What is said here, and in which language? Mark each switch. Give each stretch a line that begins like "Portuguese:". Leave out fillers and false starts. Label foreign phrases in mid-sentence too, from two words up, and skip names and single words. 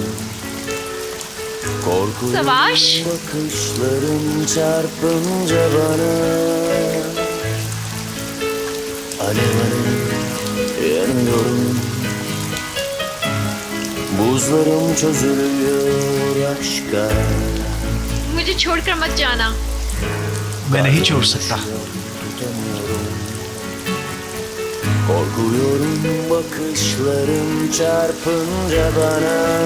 Turkish: Korkuyorum Savaş. bakışların çarpınca bana. Alev alev yanıyorum. Buzlarım çözülüyor aşka.
Hindi: मुझे छोड़कर मत जाना। मैं नहीं छोड़ सकता।
Turkish: Tutamıyorum. Korkuyorum bakışların çarpınca bana.